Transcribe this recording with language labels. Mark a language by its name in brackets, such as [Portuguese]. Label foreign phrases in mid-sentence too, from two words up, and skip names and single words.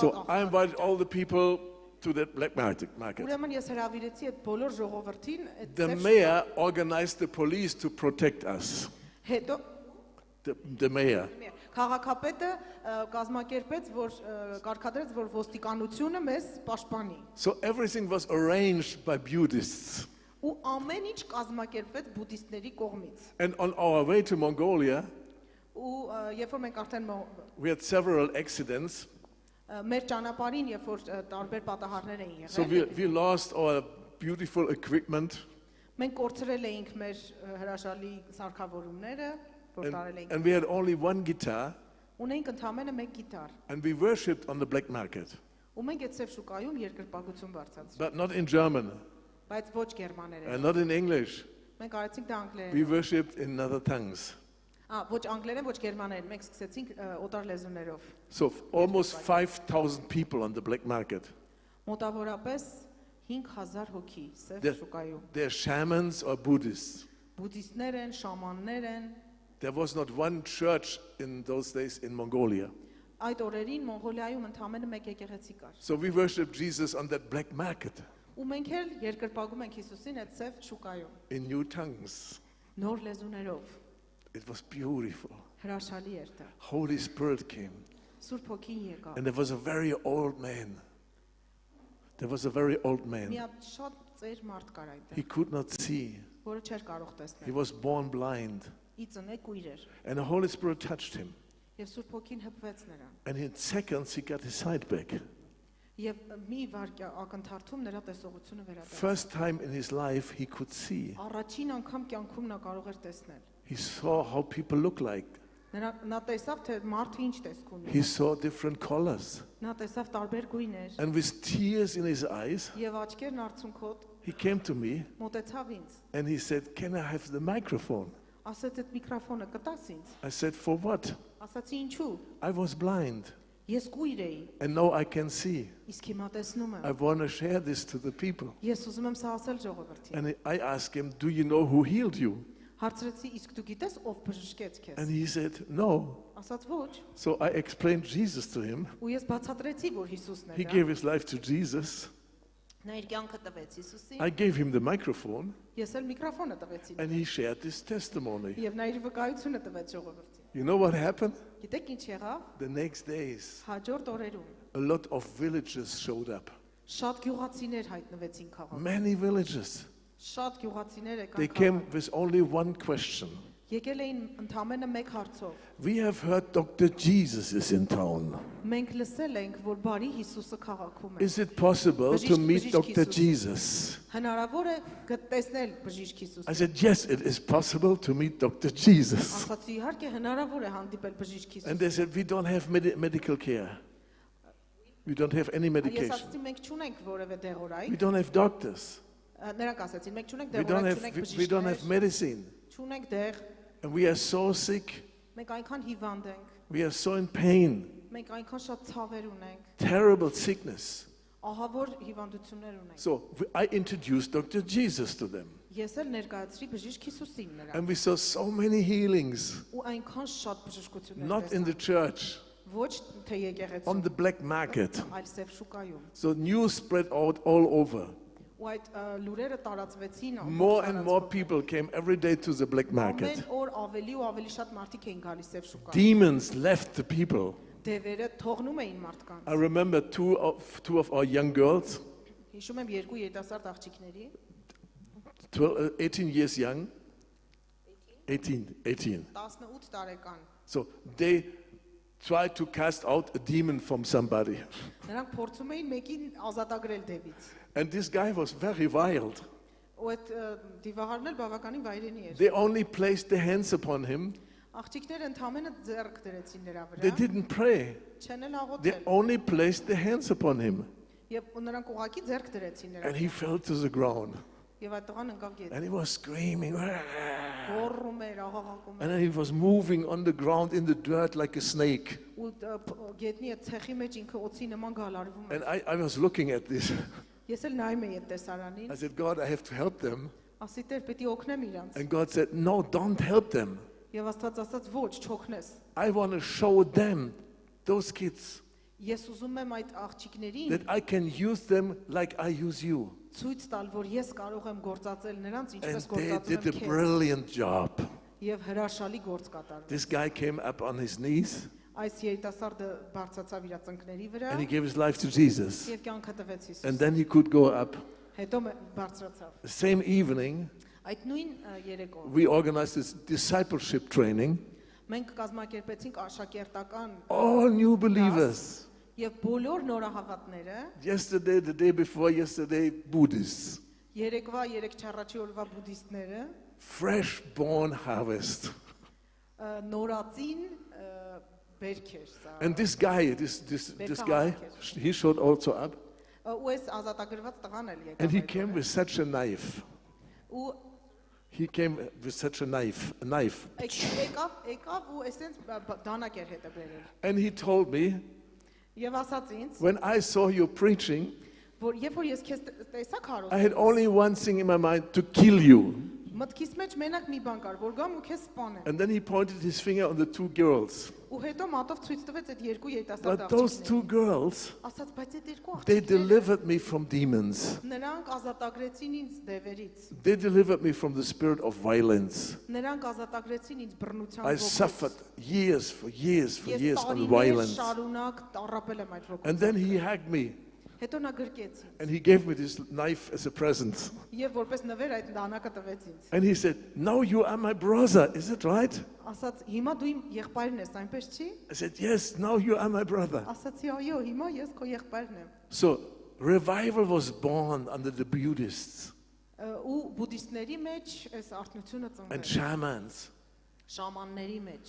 [English] So I invited all the people to that black market. [Armenian] Ուրեմն ես հրավիրեցի այդ բոլոր ժողովրդին այդ [English] The [Armenian] սև [English] mayor organized the police to protect us. [Armenian] հետո [English] The mayor. [Armenian] Քաղաքապետը կազմակերպեց, որ կարգադրեց, որ ոստիկանությունը մեզ պաշտպանի։ [English] So everything was arranged by Buddhists. [Armenian] Ու ամեն ինչ կազմակերպեց բուդդիստների կողմից։ [English] And on our way to Mongolia, [Armenian] Ու երբ որ մենք արդեն [English] we had several accidents. [Armenian] մեր ճանապարհին, երբ որ տարբեր պատահարներ էին [English] So [Armenian] եղել, [English] we lost our beautiful equipment. [Armenian] մենք կորցրել էինք մեր հրաշալի սարքավորումները, որ տարել էինք։ [English] And we had only one guitar. [Armenian] Ունենք ընդամենը մեկ գիտար։ [English] And we worshipped on the black market, [Armenian] Ու մենք այդ սև շուկայում երկրպագություն բարձրացրինք, [English] but not in German [Armenian] բայց ոչ գերմաներեն։ [English] and not in English. [Armenian] Մենք արեցինք դա [English] We [Armenian] անգլերեն։ [English] worshipped in other tongues. [Armenian] Ոչ անգլերեն, ոչ գերմաներեն, մենք սկսեցինք օտար լեզուներով։ [English] So almost 5,000 people on the black market. [Armenian] Մոտավորապես 5000 հոգի սև [English] They're, [Armenian] շուկայում։ [English] they're shamans or Buddhists. [Armenian] Բուդդիստներ են, շամաններ են։ [English] There was not one church in those days in Mongolia. [Armenian] Այդ օրերին Մոնղոլիայում ընդամենը մեկ եկեղեցի կար։ [English] So we worshiped Jesus on that black market [Armenian] Ու մենք էլ երկրպագում ենք Հիսուսին այդ սև շուկայում, [English] in new tongues. [Armenian] նոր լեզուներով։ [English] It was beautiful. [Armenian] Հրաշալի էր դա։ [English] Holy Spirit came. [Armenian] Սուրբ Հոգին եկավ։ [English] And there was a very old man. There was a very old [Armenian] Մի [English] man. [Armenian] հատ շատ ծեր մարդ կար [English] He [Armenian] այնտեղ, [English] could not see. [Armenian] որը չէր կարող [English] He [Armenian] տեսնել։ [English] was born blind. [Armenian] Ի ծնե կույր էր։ [English] And the Holy Spirit touched him. [Armenian] Եվ Սուրբ Հոգին հպվեց նրան։ [English] And in seconds he got his sight back. [Armenian] Եվ մի վարկյա ակնթարթում նրա տեսողությունը վերադարձավ։ [English] First time in his life he could see. [Armenian] Առաջին անգամ կյանքում նա կարող էր տեսնել։ [English] He saw how people look like. [Armenian] Նա տեսավ, թե մարդը ինչ տեսք ունի։ [English] He saw different colors. [Armenian] Նա տեսավ տարբեր գույներ [English] And with tears in his eyes, [Armenian] եւ աչքերն արցունքոտ [English] he came to me [Armenian] մոտեցավ ինձ։ [English] and he said, "Can I have the microphone?" [Armenian] Ասաց այդ միկրոֆոնը կտաս ինձ։ [English] I said, "For what?" [Armenian] Ասացի ինչու։ [English] I was blind [Armenian] Ես կույր էի, [English] and now I can see. [Armenian] իսկ հիմա տեսնում [English] I [Armenian] եմ։ [English] want to share this to the people. [Armenian] Ես ուզում եմ սա ասել ժողովրդին։ [English] And I asked him, "Do you know who healed you?" [Armenian] Հարցրեցի, իսկ դու գիտես ով բժշկեց քեզ։ [English] And he said, "No." [Armenian] Ասաց ոչ։ [English] So I explained Jesus to him. [Armenian] Ու ես բացատրեցի, որ Հիսուսն [English] He [Armenian] է [English] gave [Armenian] դա։ [English] his life to Jesus. [Armenian] Նա իր կյանքը տվեց Հիսուսին։ [English] I gave him the microphone [Armenian] Ես էլ միկրոֆոնը տվեցի։ [English] and he shared his testimony. [Armenian] Եվ նա իր վկայությունը տվեց ժողովրդին։ [English] You know what happened? [Armenian] Գիտեք ինչ եղավ։ [English] The next days, [Armenian] Հաջորդ օրերում [English] a lot of villages showed up. [Armenian] շատ գյուղացիներ հայտնվեցին քաղաքում։ [English] Many villages. [Armenian] Շատ գյուղացիներ [English] They [Armenian] եկան [English] came [Armenian] քաղաք։ [English] with only one question. [Armenian] Եկել էին ընդամենը մեկ հարցով։ [English] We have heard Dr. Jesus is in town. [Armenian] Մենք լսել ենք, որ բարի Հիսուսը քաղաքում է։ [English] Is it possible to meet Dr. Jesus? [Armenian] Հնարավոր է տեսնել բժիշկ [English] I [Armenian] Հիսուսին։ [English] said, yes, it is possible to meet Dr. Jesus. [Armenian] Ասացի իհարկե հնարավոր է հանդիպել բժիշկ [English] And [Armenian] Հիսուսին։ [English] they said, we don't have medical care. We don't have any [Armenian] Ես [English] medication. [Armenian] ասացի մենք չունենք որևէ [English] We [Armenian] դեղորայք։ [English] don't have doctors. [Armenian] Նրանք ասացին մենք չունենք [English] We don't [Armenian] դեղորայք, [English] have, [Armenian] չունենք [English] we don't have [Armenian] բժիշկներ, [English] medicine. [Armenian] չունենք դեղ, [English] And we are so sick. [Armenian] մենք այնքան հիվանդ ենք, [English] We are so in pain. [Armenian] մենք այնքան շատ ցավեր ունենք, [English] Terrible sickness. [Armenian] ահավոր հիվանդություններ ունենք։ [English] So I introduced Dr. Jesus to them. [Armenian] Ես էլ ներկայացրի բժիշկ Հիսուսին նրան։ [English] And we saw so many healings. [Armenian] Ու այնքան շատ բժշկություններ [English] Not in the [Armenian] տեսա։ [English] church, [Armenian] Ոչ թե եկեղեցում, [English] on the black market. [Armenian] այլ սև շուկայում։ [English] So news spread out all over. [Armenian] Ու այդ լուրերը տարածվեցին։ [English] More and more people came every day to the black [Armenian] Ամեն [English] market. [Armenian] օր ավելի ու ավելի շատ մարդիկ էին գալիս սև շուկա։ [English] Demons left the people. [Armenian] Դևերը թողնում էին մարդկանց։ [English] I remember two of our young girls, [Armenian] Հիշում եմ երկու երիտասարդ աղջիկների, [English] 18 years young. 18. [Armenian] 18 տարեկան։ [English] So they tried to cast out a demon from somebody. [Armenian] Նրանք փորձում էին մեկին ազատագրել դևից։ [English] And this guy was very wild. [Armenian] Ու այդ դիվահարն էլ բավականին վայրենի էր։ [English] They only placed their hands upon him. [Armenian] Աղջիկները ընդհանրապես ձեռք դրեցին նրա [English] They [Armenian] վրա։ [English] didn't pray. [Armenian] Չեն էլ [English] They [Armenian] աղոթել։ [English] only placed their hands upon him. [Armenian] Եվ նրանք ուղակի ձեռք դրեցին նրա [English] And he fell to the ground. [Armenian] Եվ այդ տղան ընկավ գետ։ [English] And he was screaming. [Armenian] Գոռում էր, աղաղակում [English] And [Armenian] էր։ [English] then he was moving on the ground in the dirt like a snake. [Armenian] Ու գետնի այդ ցեխի մեջ ինքը օծի նման գալարվում [English] And [Armenian] էր։ [English] I was looking at this. [Armenian] Ես էլ նայում էի այդ տեսարանին։ [English] I said, God, I have to help them. [Armenian] Ասի Տեր, պետք է օգնեմ իրանց։ [English] And God said, no, don't help them. [Armenian] Եվ Աստված ասաց, ոչ, չօգնես։ [English] I want to show them, those kids, [Armenian] Ես ուզում եմ այդ աղջիկներին [English] that I can use them like I use you. [Armenian] ցույց տալ, որ ես կարող եմ գործածել նրանց, [English] And [Armenian] ինչպես [English] they [Armenian] գործածում [English] did a [Armenian] եմ քեզ։ [English] brilliant job. [Armenian] Եվ հրաշալի գործ կատարվեց։ [English] This guy came up on his knees [Armenian] Այս երիտասարդը բարձրացավ իր ծնկների վրա [English] and he gave his life to Jesus. [Armenian] եւ կյանքը տվեց Հիսուս։ [English] And then he could go up. [Armenian] Հետո բարձրացավ։ [English] The same evening, [Armenian] Այդ նույն երեկո [English] we organized this discipleship training. [Armenian] մենք կազմակերպեցինք աշակերտական [English] All new believers. [Armenian] եւ բոլոր նորահավատները [English] Yesterday, the day before yesterday, Buddhists. [Armenian] երեկվա երեք չառաջի օրվա բուդդիստները [English] Fresh born harvest. [Armenian] նորածին բերքեր սա։ [English] And this guy, this guy, he showed also up. [Armenian] Ու այս ազատագրված տղան էլ եկավ։ [English] And he came with such a knife. [Armenian] Ու [English] He came with such a knife. [Armenian] եկավ ու այսպես դանակ էր հետը բերել։ [English] And he told me, [Armenian] Եվ ասաց ինձ, [English] when I saw you preaching, [Armenian] որ երբ որ ես քեզ տեսա քարոզ, [English] I had only one thing in my mind, to kill you. [Armenian] մտքիս մեջ մենակ մի բան կար, որ գամ ու քեզ սպանեմ։ [English] And then he pointed his finger on the two girls. [Armenian] Ու հետո մատով ցույց տվեց այդ երկու երիտասարդ [English] But those two [Armenian] աղջիկներին։ [English] girls, [Armenian] Ասաց, բայց այդ երկու [English] they [Armenian] աղջիկները [English] delivered me from demons. [Armenian] նրանք ազատագրեցին ինձ դևերից։ [English] They delivered me from the spirit of violence. [Armenian] Նրանք ազատագրեցին ինձ բռնության [English] I [Armenian] ոգուց։ [English] suffered years [Armenian] Ես [English] on [Armenian] տարիներ [English] violence. [Armenian] շարունակ տառապել եմ այդ ոգուց։ [English] And then he hugged me [Armenian] Հետո նա գրկեց ինձ։ [English] and he gave me this knife as a present. [Armenian] Եվ որպես նվեր այդ դանակը տվեց ինձ։ [English] And he said, now you are my brother, is it right? [Armenian] Ասաց, հիմա դու իմ եղբայրն ես, այնպես չի։ [English] I said, yes, now you are my brother. [Armenian] Ասացի, այո, հիմա ես քո եղբայրն եմ։ [English] So revival was born under the Buddhists [Armenian] Ու բուդդիստների մեջ այս արթնությունը [English] and [Armenian] ծնվեց, [English] shamans. [Armenian] շամանների մեջ։